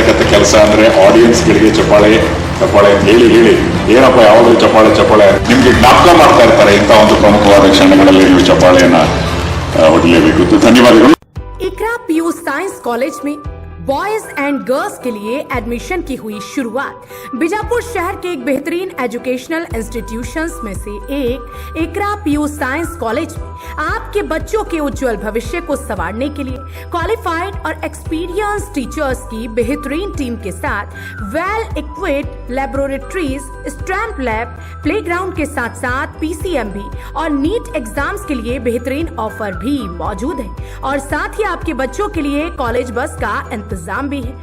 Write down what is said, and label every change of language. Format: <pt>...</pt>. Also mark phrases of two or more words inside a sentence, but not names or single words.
<kn>ಕೆಲಸ ಅಂದ್ರೆ ಆಡಿಯನ್ಸ್ ಗಳಿಗೆ ಚಪ್ಪಾಳೆ ಚಪ್ಪಾಳೆ ಅಂತ ಹೇಳಿ ಹೇಳಿ ಏನಪ್ಪ ಯಾವಾಗಲೂ ಚಪ್ಪಾಳೆ ಚಪ್ಪಾಳೆ ನಿಮ್ಗೆ ಜ್ಞಾಪಕ ಮಾಡ್ತಾ ಇರ್ತಾರೆ. ಇಂಥ ಒಂದು ಪ್ರಮುಖವಾದ ಕ್ಷಣಗಳಲ್ಲಿ ನೀವು ಚಪ್ಪಾಳೆಯನ್ನ ಹೊಡಲೇಬೇಕು. ಧನ್ಯವಾದಗಳು.</kn> <hi>इकरा पीयू साइंस कॉलेज में</hi> <en>boys and girls</en> <hi>के लिए एडमिशन की हुई शुरुआत। बीजापुर शहर के एक बेहतरीन</hi> <en>educational institutions</en> <hi>में से एक इकरा पीयू साइंस कॉलेज में आपके बच्चों के उज्जवल भविष्य को संवारने के लिए क्वालिफाइड और एक्सपीरियंस टीचर्स की बेहतरीन टीम के साथ</hi> <en>well equipped laboratories, stamp lab, playground</en> <hi>के साथ साथ PCMB और</hi> <en>NEET exams</en> <hi>के लिए बेहतरीन ऑफर भी मौजूद है और साथ ही आपके बच्चों के लिए</hi> <en>college bus</en> <hi>का इंतजाम भी है।</hi>